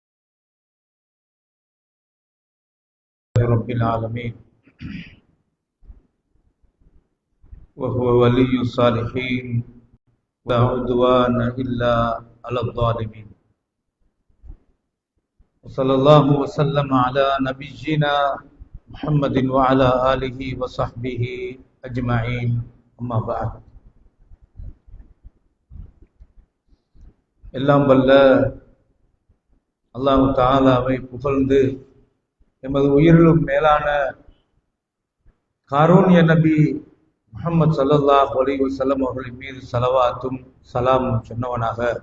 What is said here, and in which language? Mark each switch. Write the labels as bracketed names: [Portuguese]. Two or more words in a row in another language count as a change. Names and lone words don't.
[Arabic] رب العالمين وهو ولي الصالحين ولا عدوان إلا على الظالمين وصلى الله وسلم على نبينا محمد وعلى آله وصحبه أجمعين أما بعد [Tamil] எல்லாம் வல்ல அல்லாஹ் தஆலாவை புகழ்ந்து எமது உயிரிலும் மேலான காரூண்ய நபி முஹம்மது [Arabic] صلى الله عليه وسلم [Tamil] அவர்களின் மீது ஸலவாத்தும் சலாமும் சொன்னவனாக,